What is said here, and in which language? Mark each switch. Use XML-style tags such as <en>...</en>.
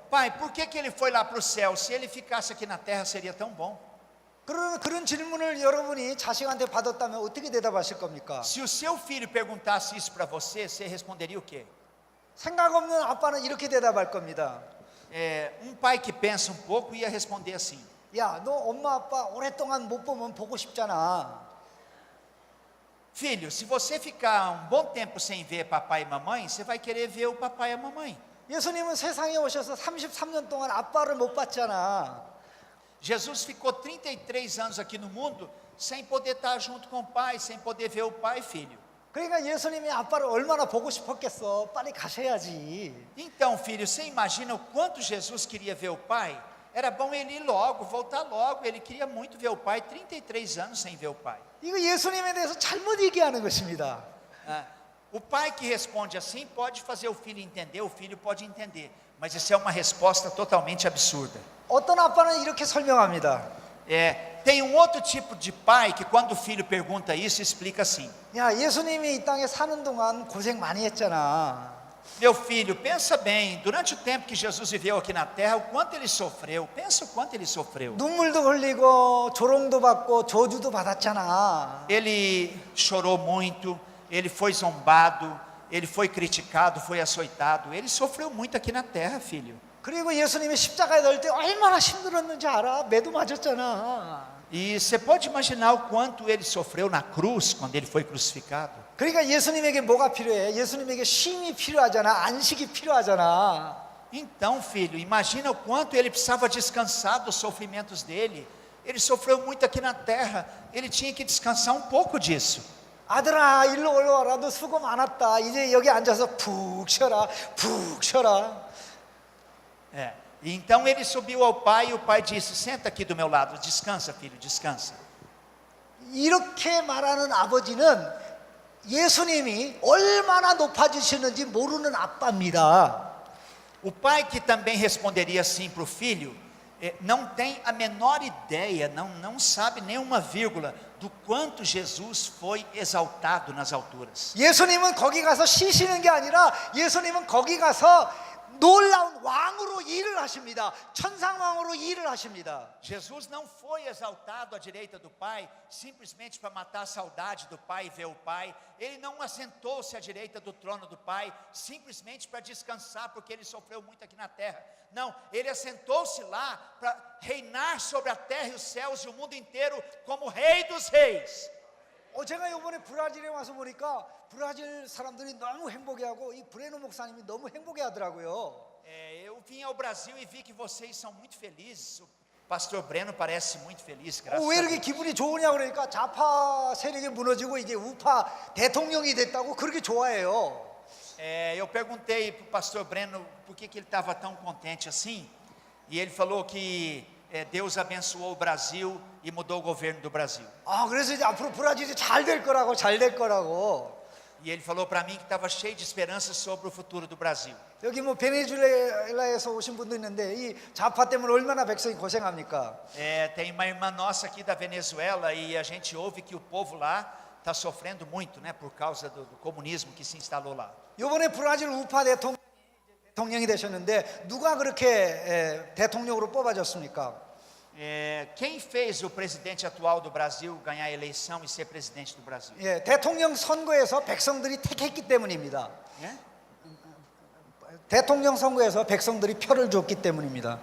<pt>Pai, por que ele foi lá para o céu? Se ele ficasse aqui na terra seria tão bom.</pt> <ko>그런 질문을 여러분이 자식한테 받았다면 어떻게 대답하실 겁니까?</ko> <pt>Se o seu filho perguntasse isso para você, você responderia o quê?</pt> <ko>생각 없는 아빠는 이렇게 대답할 겁니다.</ko> <pt>Pai que pensa um pouco ia responder assim:</pt> <ko>야, 너 엄마 아빠 오랫동안 못 보면 보고 싶잖아.</ko> <pt>Filho, se você ficar bom tempo sem ver papai e mamãe, você vai querer ver o papai e a mamãe.</pt> <ko>예수님은 세상에 오셔서 33년 동안 아빠를 못 봤잖아.</ko> <pt>Jesus ficou 33 anos aqui no mundo sem poder estar junto com o pai, sem poder ver o pai e filho.</pt> <ko>그러니까 예수님이 아빠를 얼마나 보고 싶었겠어. 빨리 가셔야지.</ko> <pt>Então, filho, você imagina o quanto Jesus queria ver o pai? Era bom ele ir logo, voltar logo. Ele queria muito ver o pai, 33 anos sem ver o pai.</pt> <ko>이거 예수님에 대해서 잘못 얘기하는 것입니다.</ko> <pt>O pai que responde assim pode fazer o filho entender, o filho pode entender, mas isso é uma resposta totalmente absurda.</pt> <ko>어떤 아빠는 이렇게 설명합니다.</ko> <pt>Tem outro tipo de pai que quando o filho pergunta isso, explica assim:</pt> <ko>야, 예수님이 이 땅에 사는 동안 고생 많이 했잖아.</ko> <pt>Meu filho, pensa bem, durante o tempo que Jesus viveu aqui na terra, o quanto ele sofreu, pensa o quanto ele sofreu.</pt> <ko>눈물도 흘리고 조롱도 받고 저주도 받았잖아.</ko> <pt>Ele chorou muito, ele foi zombado, ele foi criticado, foi açoitado, ele sofreu muito aqui na terra, filho.</pt> <ko>그리고 예수님이 십자가에 달 때 얼마나 힘들었는지 알아? 매도 맞았잖아.</ko> <pt>E você pode imaginar o quanto ele sofreu na cruz quando ele foi crucificado.</pt> <ko>그러니까 예수님에게 뭐가 필요해? 예수님에게 쉼이 필요하잖아. 안식이 필요하잖아.</ko> <pt>Então, filho, imagina o quanto ele precisava descansar dos sofrimentos dele. Ele sofreu muito aqui na terra, ele tinha que descansar um pouco disso.</pt> <ko>아들아, 일로 올라와라. 너 수고 많았다. 이제 여기 앉아서 푹 쉬어라. 푹 쉬어라.</ko> <pt>Então ele subiu ao pai e o pai disse: senta aqui do meu lado, descansa, filho, descansa.</pt> <ko>이렇게 말하는 아버지는 예수님이 얼마나 높아지시는지 모르는 아빠입니다.</ko> <pt>O pai que também responderia assim para o filho, não tem a menor ideia, não sabe nem uma vírgula do quanto Jesus foi exaltado nas alturas.</pt> <ko>예수님은 거기 가서 쉬시는 게 아니라 예수님은 거기 가서 놀라운 왕으로 일을 하십니다. 천상왕으로 일을 하십니다.</ko> <pt>Jesus não foi exaltado à direita do Pai simplesmente para matar a saudade do Pai e ver o Pai. Ele não assentou-se à direita do trono do Pai simplesmente para descansar porque ele sofreu muito aqui na terra. Não, ele assentou-se lá para reinar sobre a terra e os céus e o mundo inteiro como Rei dos Reis.</pt> <ko>제가 이번에 브라질에 와서 보니까 브라질 사람들이 너무 행복해하고 이 브레노 목사님이 너무 행복해하더라고요.</ko> <pt>Eu vim ao Brasil e vi que vocês são muito felizes. O pastor Breno parece muito feliz, graças</pt> <ko>왜</ko> <pt>a</pt> <ko>이렇게 기분이 좋으냐 그러니까 좌파 세력이 무너지고 이제 우파 대통령이 됐다고 그렇게 좋아해요.</ko> <pt>Eu perguntei para o pastor Breno por que ele estava tão contente assim, e ele falou que Deus abençoou o Brasil e mudou o governo do Brasil.</pt> <ko>그래서 이제 앞으로 브라질이 잘 될 거라고 잘 될 거라고.</ko> <pt>E ele falou para mim que estava cheio de esperança sobre o futuro do Brasil.</pt> <ko>여기 뭐 베네수엘라에서 오신 분도 있는데 이 좌파 때문에 얼마나 백성이 고생합니까?</ko> <pt>Tem uma irmã nossa aqui da Venezuela e a gente ouve que o povo lá está sofrendo muito, né, por causa do comunismo que se instalou lá.</pt> <ko>이번에 브라질 우파 대통령이 되셨는데 누가 그렇게 대통령으로 뽑아졌습니까?</ko> <pt>Quem fez o presidente atual do Brasil ganhar a eleição e ser presidente do Brasil?</pt> <ko>대통령 선거에서 백성들이 택했기 때문입니다. 대통령 선거에서 백성들이 표를 줬기 때문입니다.</ko>